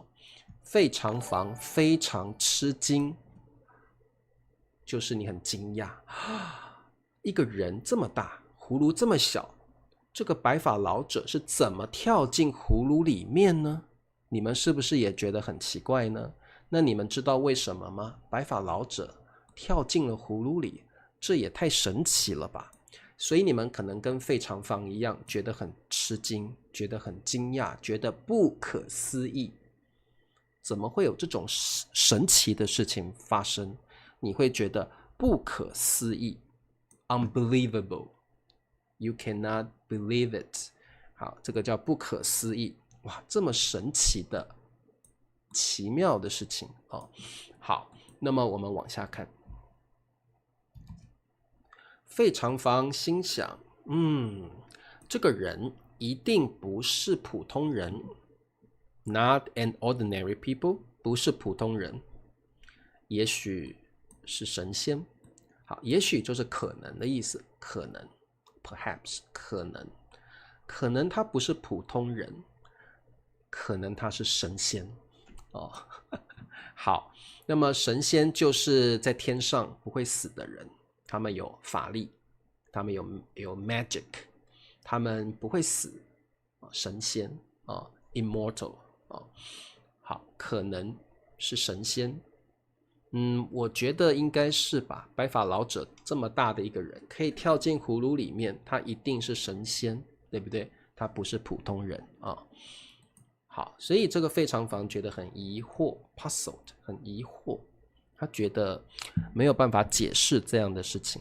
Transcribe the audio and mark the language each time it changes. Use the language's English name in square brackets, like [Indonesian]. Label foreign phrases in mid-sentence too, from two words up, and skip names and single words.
[Chinese] 費長房非常吃驚，就是你很驚訝，一個人這麼大，葫蘆這麼小，這個白髮老者是怎麼跳進葫蘆裡面呢？你們是不是也覺得很奇怪呢？那你們知道為什麼嗎？白髮老者跳進了葫蘆裡，這也太神奇了吧！所以你們可能跟費長房一樣，覺得很吃驚，覺得很驚訝，覺得不可思議。怎麼會有這種神奇的事情發生？你會覺得不可思議 ， [English] unbelievable， you cannot believe it。 [Chinese] 好，這個叫不可思議。哇，這麼神奇的、奇妙的事情哦。好，那麼我們往下看。費長房心想，這個人一定不是普通人 ， [English] not an ordinary people， [Chinese] 不是普通人，也許是神仙。好，也許就是可能的意思，可能 ，perhaps， 可能他不是普通人。可能他是神仙哦。好，那麼神仙就是在天上不會死的人，他們有法力，他們有 magic， 他們不會死，神仙啊 ，immortal 啊。好，可能是神仙，我覺得應該是吧。白髮老者這麼大的一個人，可以跳進葫蘆裡面，他一定是神仙，對不對？他不是普通人啊。好，所以這個費長房覺得很疑惑 ，puzzled， 很疑惑，他覺得沒有辦法解釋這樣的事情。